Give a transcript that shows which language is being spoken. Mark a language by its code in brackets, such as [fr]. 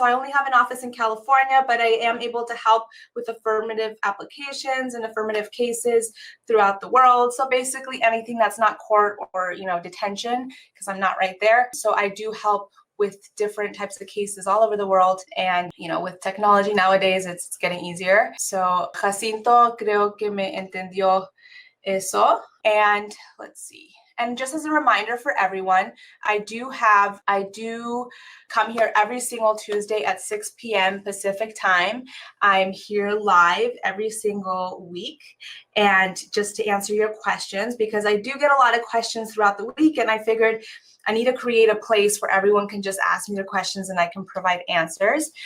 [en] So I only have an office in California, but I am able to help with affirmative applications and affirmative cases throughout the world. So basically anything that's not court or, detention, because I'm not right there. So I do help with different types of cases all over the world. And, with technology nowadays, it's getting easier. [es] So Jacinto creo que me entendió eso. [en] And let's see. And just as a reminder for everyone, I do come here every single Tuesday at 6 p.m. Pacific time. I'm here live every single week. And just to answer your questions, because I do get a lot of questions throughout the week, and I figured I need to create a place where everyone can just ask me their questions and I can provide answers.